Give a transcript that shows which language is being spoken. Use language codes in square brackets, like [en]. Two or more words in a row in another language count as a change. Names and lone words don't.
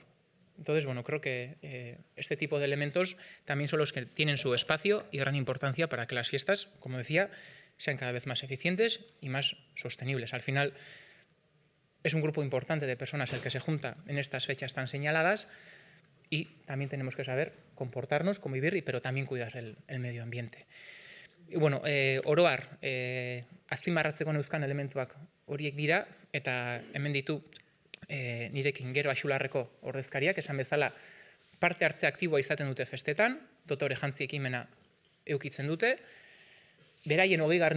[es] Entonces, bueno, creo que este tipo de elementos también son los que tienen su espacio y gran importancia para que las fiestas, como decía, sean cada vez más eficientes y más sostenibles. Al final, es un grupo importante de personas el que se junta en estas fechas tan señaladas y también tenemos que saber comportarnos, convivir, pero también cuidar el medio ambiente. Y bueno, [eu] oro har, azpimarratzeko neuzkan elementuak horiek dira, eta hemen ditu nirekin gero Axularreko ordezkariak, esan bezala parte hartze aktiboa izaten dute festetan, Dotore Jantzi ekimena eukitzen dute, beraien 20.